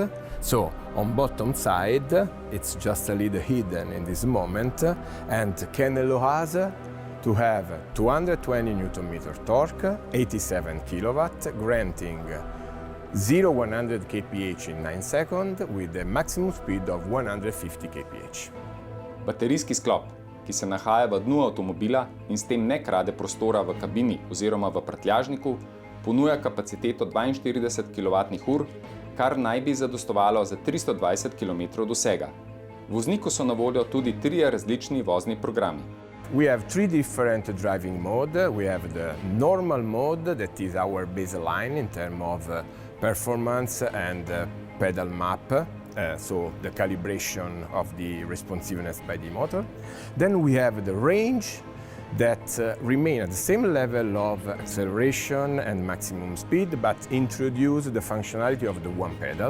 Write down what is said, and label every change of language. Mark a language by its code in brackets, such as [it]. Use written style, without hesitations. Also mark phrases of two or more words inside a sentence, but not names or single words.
[en] So on bottom side, it's just a little hidden in this moment and can allow us to have 220 Nm torque, 87 kW, granting 0-100 kph in 9 seconds with a maximum speed of 150 kph. [sl] Baterijski sklop, ki se nahaja v dnu avtomobila in s tem ne krade prostora v kabini oziroma v prtljažniku, ponuja kapaciteto 42 kWh, kar naj bi zadostovalo za 320 km dosega. Vozniku so na voljo tudi 3 različni vozni programi. [en] We have 3 different driving modes. We have the normal mode, that is our baseline in terms of performance and pedal map, so the calibration of the responsiveness by the motor. Then we have the range that remain at the same level of acceleration and maximum speed, but introduce the functionality of the one pedal.